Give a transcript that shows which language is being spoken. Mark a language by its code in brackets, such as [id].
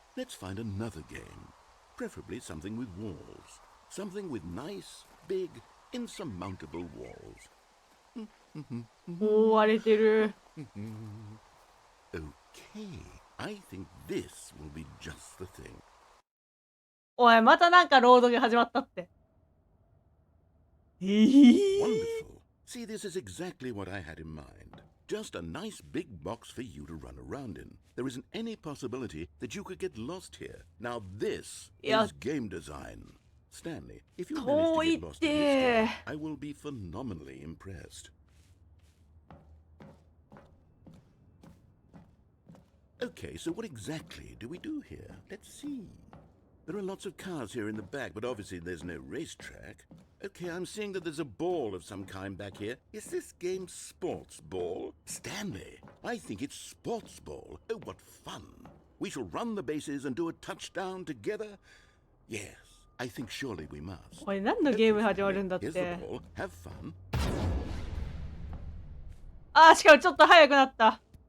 [en] Let's find another game. Preferably something with walls. Something with nice, big, insurmountable walls. [ja] 覆われてる。 [en] Okay, I think this will be just the thing. [ja] おい、またなんかロードが始まったって。 [en] Wonderful. See, this is exactly what I had in mind. Just a nice big box for you to run around in. There isn't any possibility that you could get lost here. Now this is game design. Stanley, if you manage to get lost in this game, I will be phenomenally impressed. Okay, so what exactly do we do here? Let's see. There are lots of cars here in the back, but obviously there's no racetrack. Okay, I'm seeing that there's a ball of some kind back here. Is this game sports ball? Stanley, I think it's sports ball. Oh, what fun. We shall run the bases and do a touchdown together. Yes, I think surely we must. [ja] おい、何のゲーム始まるんだっ [en] Here's [ja] て。 [en] the ball. Have fun. [ja] あー、しかもちょっと速くなった。